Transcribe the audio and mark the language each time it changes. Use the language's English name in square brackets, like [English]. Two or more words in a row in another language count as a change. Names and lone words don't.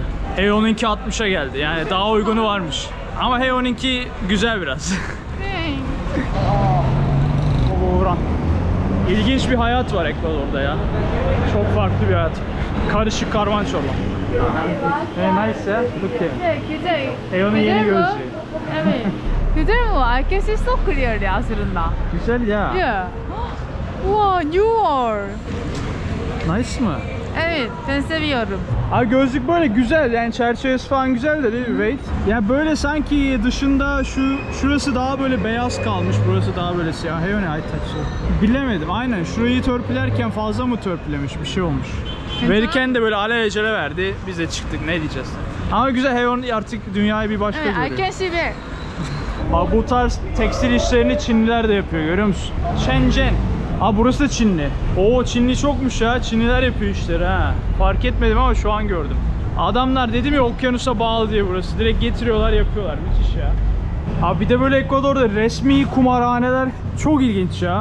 [Turkish] Heyo'nunki 60'a geldi, yani daha uygunu varmış. Ama Heyo'nunki güzel biraz. İlginç bir hayat var Ekvador'da ya. Çok farklı bir hayat. Karışık karman çorba. [English] Nice ya. Okay. [Korean] 네, 굉장히 [Turkish] Eon'un yeni gözlüğü. Evet. Güzel mi? Herkes [English] çok clear [Turkish] ya aslında. Güzel ya. [English] Yeah. Wow, New York. [Turkish] Nice mı? Evet, ben seviyorum. Abi gözlük böyle güzel yani çerçevesi falan güzel de değil mi Wait? Ya böyle sanki dışında şurası daha böyle beyaz kalmış, burası daha böyle siyah. Hey, ne ay taçı. Bilemedim aynen, şurayı törpülerken fazla mı törpülemiş, bir şey olmuş. Verirken de böyle alelacele verdi, biz de çıktık, ne diyeceğiz. Ama güzel, Heyon artık dünyayı bir başka Evet, görüyor. [English] I can see back. [Turkish] Bak bu tarz tekstil işlerini Çinliler de yapıyor, görüyor musun? Shenzhen. Aa burası da Çinli. Oo Çinli çokmuş ya. Çinliler yapıyor işleri ha. Fark etmedim ama şu an gördüm. Adamlar dedim ya okyanusa bağlı diye burası. Direkt getiriyorlar yapıyorlar. Müthiş ya. Abi bir de böyle Ekvador'da resmi kumarhaneler çok ilginç ya.